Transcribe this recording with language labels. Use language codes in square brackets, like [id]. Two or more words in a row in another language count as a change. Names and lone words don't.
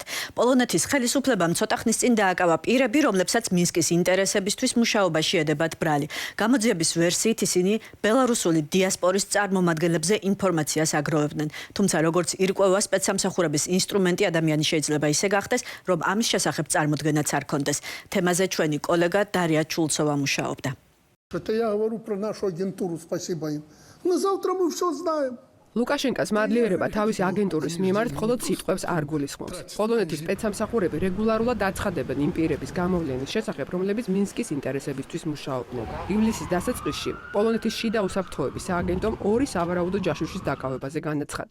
[ka] პოლონეთის ხელისუფლებამ ცოტა ხნის წინ დააკავა პირები, რომლებსაც მინსკის ინტერესებისთვის მუშაობაში ედებათ ბრალი. გამოძიების ვერსიით ისინი ბელარუსული დიასპორის წარმომადგენლებზე ინფორმაციას აგროვებდნენ. თუმცა როგორც ირკვევა, სპეცსამსახურების ინსტრუმენტი ადამიანი შეიძლება ისე გახდეს, რომ ამის შესახებ წარმოდგენაც არ ქონდეს. თემაზე ჩვენი კოლეგა დარია ჩულცოვა მუშაობდა. [ru] Это я говорю про нашу агентуру, спасибо им. На завтра мы все знаем. [ka] ლუკაშენკას მადლიერება თავისი აგენტურის მიმართ მხოლოდ სიტყვებს არ გულისხმობს. პოლონეთის სპეცსამსახურები რეგულარულად აცხადებენ იმ პირების გამოვლენის შესახებ, რომლებიც მინსკის ინტერესებისთვის მუშაობდნენ. ივლისის დასაწყისში პოლონეთის შიდა უსაფრთხოების სააგენტომ 2 სავარაუდო ჯაშუშის დაკავებაზე განაცხადა.